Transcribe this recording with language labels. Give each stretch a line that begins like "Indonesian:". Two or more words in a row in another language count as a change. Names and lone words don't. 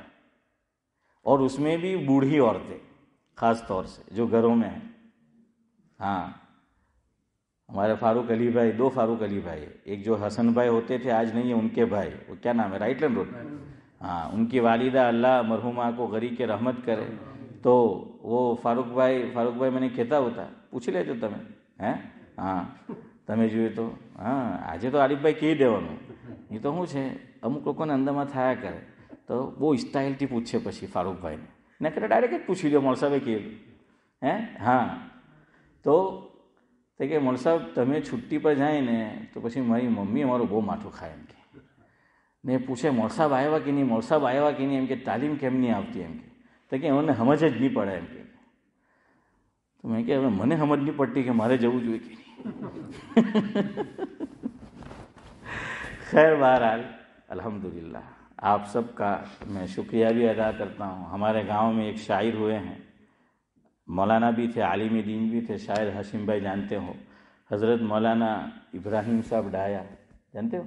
Urdu: اور اس میں بھی بوڑھی عورتیں خاص طور سے جو گھروں میں ہیں. ہاں ہمارے فاروق علی بھائی، دو فاروق علی بھائی، ایک جو حسن بھائی ہوتے تھے آج نہیں ہے، ان کے بھائی، وہ کیا نام ہے، رائٹ لینڈ روڈ. ہاں ان کی والدہ اللہ مرحومہ کو غریق کے رحمت کرے. تو وہ فاروق بھائی
Gujarati: મને કહેતા હતા، પૂછી લેજો તમે. હા તમે જોઈએ તો હા આજે તો આરીફભાઈ કહી દેવાનું. એ તો શું છે અમુક લોકોને અંદરમાં થયા કરે, તો બહુ સ્ટાઇલથી પૂછે પછી ફારૂકભાઈને, ને કરે ડાયરેક્ટ જ પૂછી લ્યો મોલસાભાઈ કહે. હા તો કે મોલસાબ તમે છુટ્ટી પર જાય ને તો પછી મારી મમ્મી અમારું બહુ માથું ખાય એમ કે. ને પૂછે મોલસાબ આવ્યા કે નહીં, મોલસાબ આવ્યા કે નહીં, એમ કે તાલીમ કેમ નહીં આવતી એમ કે. તો કે એમને સમજ જ નહીં પડે એમ કે.
Urdu: تو میں کہ
Gujarati: હવે મને સમજ نہیں પડતી کہ મારે જવું જોઈએ
Urdu: کہ نہیں. خیر بہرحال الحمدللہ آپ سب کا میں شکریہ بھی ادا کرتا ہوں. ہمارے گاؤں میں ایک شاعر ہوئے ہیں مولانا بھی تھے، عالم دین بھی تھے، شاید ہاشم بھائی جانتے ہو، حضرت مولانا ابراہیم صاحب ڈھایا، جانتے ہو؟